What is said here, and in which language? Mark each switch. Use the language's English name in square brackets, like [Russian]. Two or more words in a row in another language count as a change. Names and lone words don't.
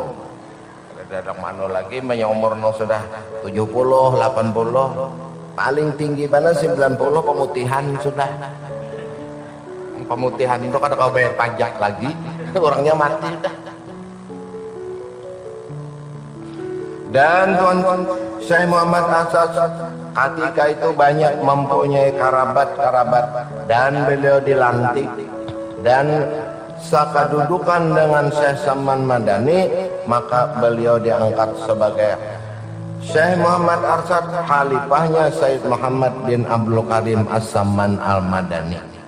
[Banjar] Ada mana lagi banyak umur no sudah 70, 80. Paling tinggi mana 90 pemutihan sudah. Pemutihan itu kada kau bayar pajak lagi, orangnya mati dah. [Indonesian] Dan tuan-tuan, Syekh Muhammad Asad ketika itu banyak mempunyai kerabat-kerabat dan beliau dilantik dan sakadudukan dengan Syekh Saman Madani, maka beliau diangkat sebagai Syekh Muhammad Arsyad, khalifahnya Sayyid Muhammad bin Abdul Karim As-Saman Al-Madani.